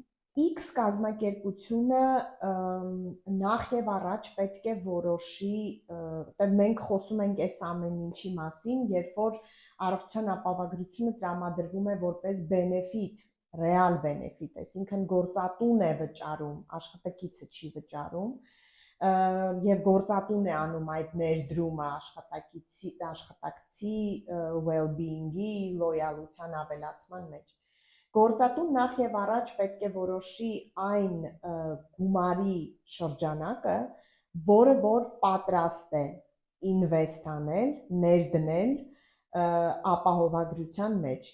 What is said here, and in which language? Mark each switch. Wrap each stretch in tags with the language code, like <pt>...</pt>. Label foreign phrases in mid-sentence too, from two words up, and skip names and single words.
<hy>X կազմակերպությունը նախ եւ առաջ պետք է որոշի, մենք խոսում ենք այս ամեն ինչի մասին, երբ որ առողջության ապահովագրությունը տրամադրվում է որպես</hy> <en>benefit, real benefit,</en> <hy>այսինքն գործատուն է վճարում, աշխատակիցը չի վճարում, եւ գործատուն է անում այդ ներդրումը աշխատակցի well-being-ի, լոյալության ավելացման մեջ։ Գործատուն նախ եւ առաջ պետք է որոշի այն գումարի շրջանակը, որը որ պատրաստ է ինվեստ անել, ներդնել ապահովագրության մեջ</hy>